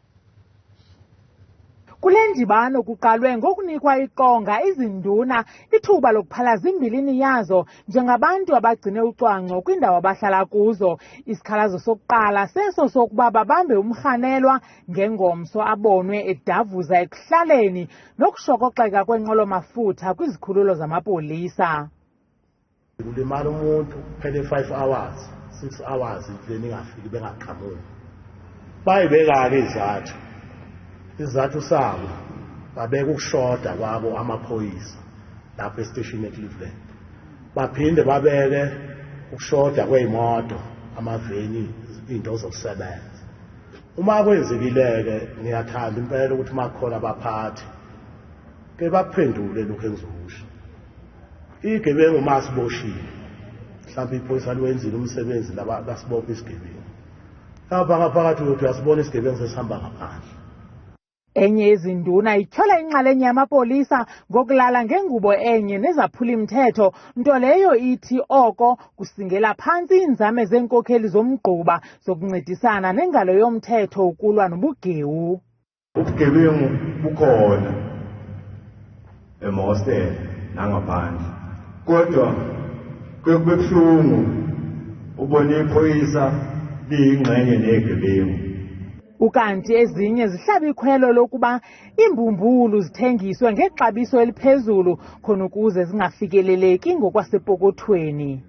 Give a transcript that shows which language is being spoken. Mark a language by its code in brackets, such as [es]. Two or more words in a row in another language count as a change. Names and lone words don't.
[xh] Kule ndibano kuqalwe ngokunikwa iqonga izinduna ithuba lokuphalaza imbilini yazo njengabantu abagcine ucwangco kwindawo abahlala kuzo. Isikhalazo sokuqala seso sokuba babambe umrhanelwa ngengomso abonwe edavuza ekuhlaleni nokushokoxeka kwenqwelomafutha kwizikhululo zamapolisa. [zu] Kulimala umuntu phele 5 hours 6 hours indleni ingafiki bengaqhamuki. Bayibeka-ke izathu sabo babeka ukushoda kwabo amaphoyisa lapho esiteshini eCleveland. Baphinde babeke ukushoda kwey'moto amaveni into zokusebenza. Uma kwenzekile-ke ngiyathanda impela ukuthi makhona abaphathi ke baphendule lokhu engizokusho. Igebengu masiboshile mhlawumbe iphoyisa liwenzile umsebenzi lasibopha isigebengu. Lapha ngaphakathi uyothi uyasibona isigebengu sesihamba ngaphandle. [xh] Enye yezinduna ityhola inxalenye yamapolisa ngokulala ngengubo enye nezaphula imthetho, nto leyo ithi oko kusingela phantsi iinzame zeenkokheli zomgquba zokuncedisana nengalo yomthetho ukulwa nobugewu. [zu] Ubugebengu bukhona emhostele nangaphandle kodwa kubuhlungu ubona iphoyisa liyingxenye negebengu. [xh] Ukanti ezinye zihlaba ikhwelo lokuba imbumbulu zithengiswe ngexabiso eliphezulu khona ukuze zingafikeleleki ngokwasepokothweni.